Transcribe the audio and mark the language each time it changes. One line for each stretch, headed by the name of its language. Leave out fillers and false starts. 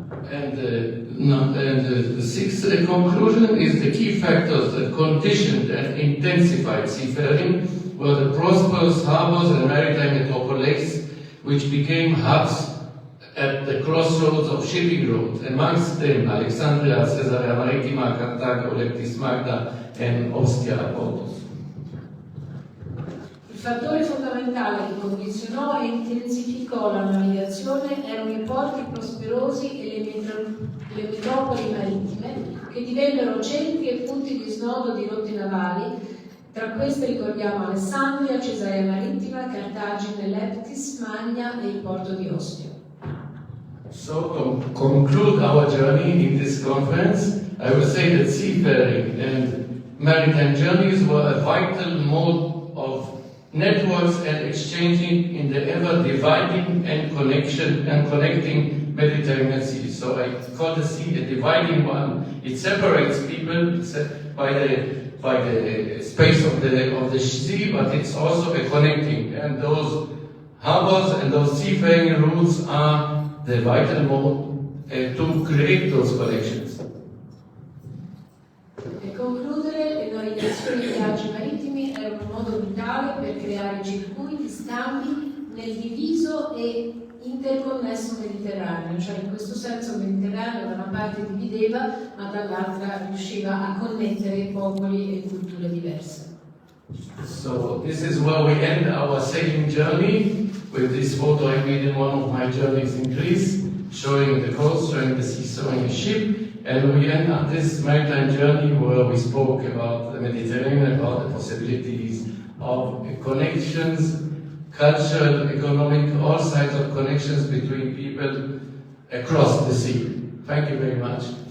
English: And the sixth conclusion is the key factors that conditioned and intensified seafaring were the prosperous harbors and maritime metropolis, which became hubs at the crossroads of shipping routes, amongst them Alexandria, Caesarea Maritima, Carthago, 𝗥𝗏𝗁𝗏, Magda, and Ostia.
Italian: Il fattore fondamentale che condizionò e intensificò la navigazione erano i porti prosperosi e le metropoli marittime che divennero centri e punti di snodo di rotte navali. Tra queste ricordiamo Alessandria, Cesarea Marittima, Cartagine, 𝗥𝗏𝗁𝗏, Magna e il porto di Ostia.
English: So to conclude our journey in this conference, I will say that seafaring and maritime journeys were a vital mode of networks and exchanging in the ever-dividing and connecting Mediterranean Sea. So I call the sea a dividing one. It separates people by the space of the sea, but it's also a connecting. And those harbors and those seafaring routes are the vital mode to create those connections.
Italian: Per concludere, le navigazioni e i viaggi marittimi erano un modo vitale per creare circuiti, scambi nel diviso e interconnesso Mediterraneo, cioè in questo senso il Mediterraneo da una parte divideva, ma dall'altra riusciva a connettere popoli e culture diverse.
English: So this is where we end our sailing journey. With this photo I made in one of my journeys in Greece, showing the coast, showing the sea, showing the ship. And we end up this maritime journey where we spoke about the Mediterranean, about the possibilities of connections, cultural, economic, all sides of connections between people across the sea. Thank you very much.